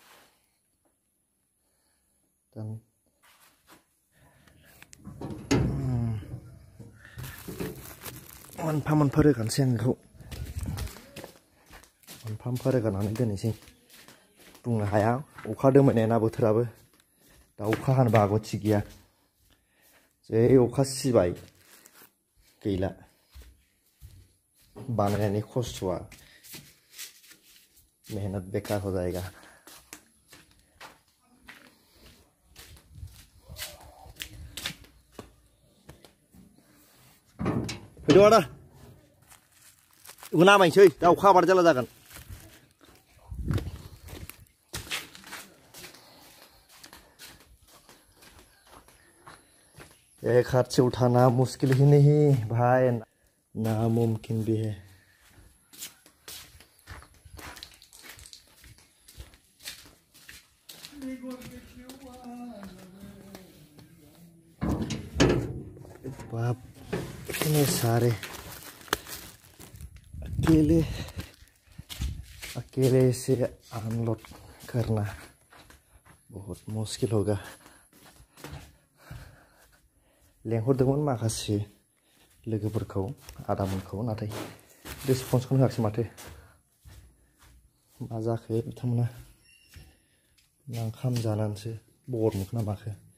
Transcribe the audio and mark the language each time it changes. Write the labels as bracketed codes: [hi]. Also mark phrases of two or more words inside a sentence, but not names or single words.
[brx] मोनफा मोनफा रोगानोसै आं बेखौ मोनफा मोनफा रोगानानै दोननोसै बुंनो हाया अखा दोमैनाय ना बोथोराबो दा अखा हानोबो हागौ थिग गैया जै अखा सिबाय गैला बानायनायनि खस्थ'आ [hi] मेहनत बेकार हो जाएगा [brx] फैदो आदा बेखौ नामायनोसै दा अखा हाबाथाय जारला जागोन [hi] एक हाथ से उठाना मुश्किल ही नहीं भाई नामुमकिन भी है बाप इतने सारे अकेले से अनलोड करना बहुत मुश्किल होगा [brx] लेंहरदोंमोन माखासे लोगोफोरखौ आदामोनखौ नाथाय रेसपन्सखौनो होआखिसै माथो मा जाखो बिथांमोना ओंखाम जानानैसो बर मोनखो ना माखो